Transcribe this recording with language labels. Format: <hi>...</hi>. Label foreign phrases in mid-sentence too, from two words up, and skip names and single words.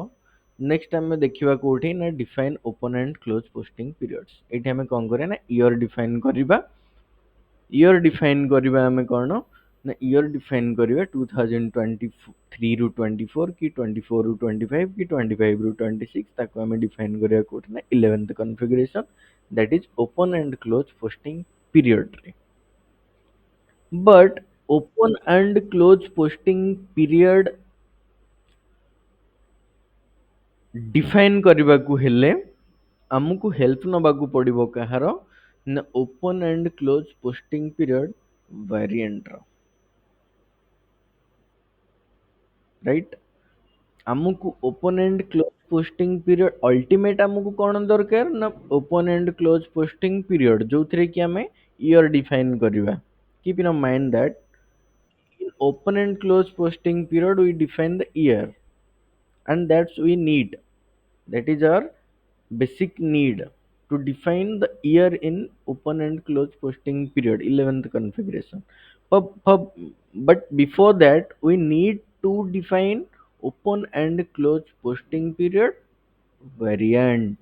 <or>ନେକ୍ସଟ ଆମେ ଦେଖିବା କୋଉଠି ନା</or> <en>define open and close posting periods.</en> <or>ଏଇଠି ଆମେ କଣ କରିବା ନା</or> <en>year define</en> <or>କରିବା।</or> <en>year define</en> <or>କରିବା ଆମେ କଣ ନା</or> <en>year define</en> <or>କରିବା 2023-ରୁ 24 କି 24-ରୁ 25 କି 25-ରୁ 26, ତାକୁ ଆମେ ଡିଫାଇନ୍ କରିବା କୋଉଠି ନା</or> <en>11th configuration, that is open and close posting period ରେ। But open and close posting period ଡିଫାଇନ୍</en> <or>କରିବାକୁ ହେଲେ ଆମକୁ</or> <en>ହେଲ୍ପ</en> <or>ନବାକୁ ପଡିବ କାହାର ନା</or> <en>open and close posting period variantର, ରାଇଟ୍। ଆମକୁ open and close posting period ultimate</en> <or>ଆମକୁ କଣ ଦରକାର ନା</or> <en>open and close posting period,</en> <or>ଯୋଉଥିରେ କି ଆମେ</or> <en>year define କରିବା। keep in mind that in open and close posting period we define the year, and that's we need, that is our basic need to define the year in open and close posting period 11th configuration. But before that we need to define open and close posting period variant.</en>